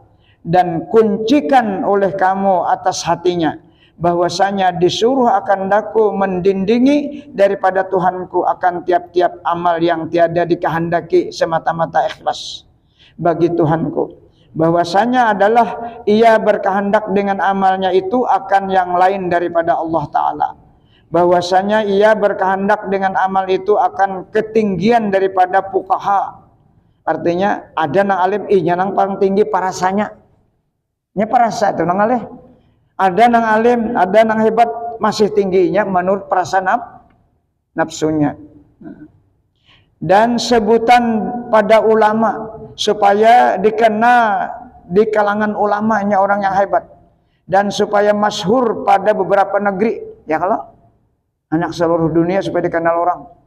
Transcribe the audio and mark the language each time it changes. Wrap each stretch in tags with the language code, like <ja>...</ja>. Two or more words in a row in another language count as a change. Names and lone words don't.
<ms>dan kuncikan oleh kamu atas hatinya bahwasanya disuruh akan daku mendindingi daripada Tuhanku akan tiap-tiap amal yang tiada dikehendaki semata-mata ikhlas bagi Tuhanku, bahwasanya adalah ia berkehendak dengan amalnya itu akan yang lain daripada Allah Ta'ala, bahwasanya ia berkehendak dengan amal itu akan ketinggian daripada fuqaha.</ms> <bjn>Artinya ada nang alim nang paling tinggi parasanya, nya parasa itu nang alim, ada nang alim, ada nang hebat masih tingginya menurut perasaan nafsunya.</bjn> <ms>Dan sebutan pada ulama supaya dikenal di kalangan ulamanya orang yang hebat, dan supaya masyhur pada beberapa negeri, ya kalau anak seluruh dunia supaya dikenal orang.</ms>